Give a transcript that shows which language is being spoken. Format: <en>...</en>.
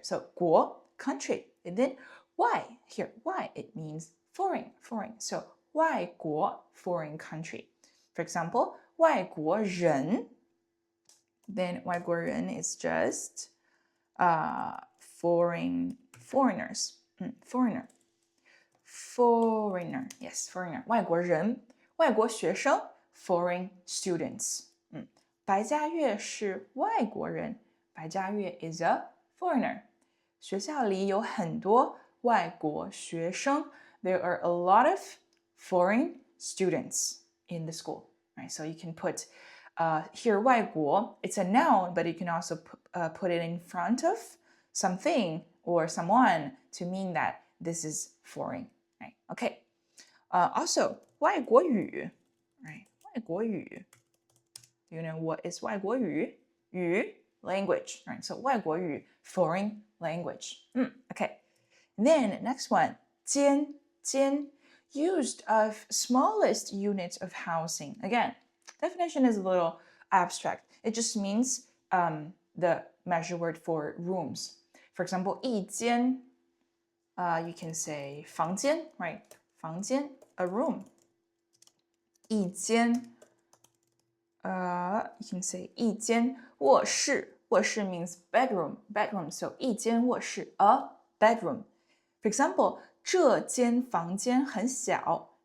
<en>So 国, country. And then 外, here, 外, it means foreign. So 外国, foreign country. For example, 外国人, then 外国人 is just foreigners. Foreigner, yes, foreigner.</en> <zh>外国人, 外国学生,</zh> <en>foreign students.</en> <zh>白嘉悦是外国人.</zh> <en>白嘉悦 is a foreigner.</en> <zh>学校里有很多外国学生.</zh> <en>There are a lot of foreign students in the school, right? So you can put here 外国, it's a noun, but you can also put it in front of something or someone to mean that this is foreign, right? Okay. Also, 外国语, right?</en> <zh>外国语.</zh> <en>Do you know what is 外国语? 语, language, right? So 外国语, foreign language. Okay. And then next one, 间, used of smallest units of housing. Again, definition is a little abstract. It just means the measure word for rooms. For example, 一间, you can say 房间, right? 房间, a room. 一间, you can say 一间卧室. 卧室 means bedroom. So 一间卧室, a bedroom. For example,</en> <zh>这间房间很小.</zh>